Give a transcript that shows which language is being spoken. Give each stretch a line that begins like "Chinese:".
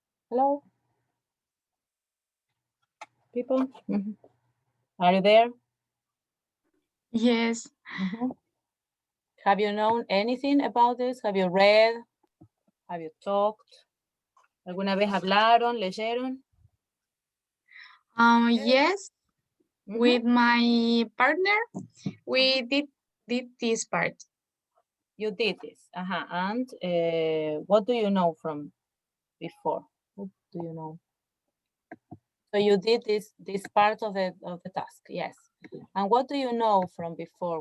English: Hello? People? Mm-hmm. Are you there? Yes. Mm-hmm. Have you known anything about this? Have you read? Have you talked?
Spanish: ¿Alguna vez hablaron, leyeron?
English: Yes. Mm-hmm. With my partner, we did this part. You did this. And what do you know from before? What do you know? So you did this part of the task, yes. And what do you know from before?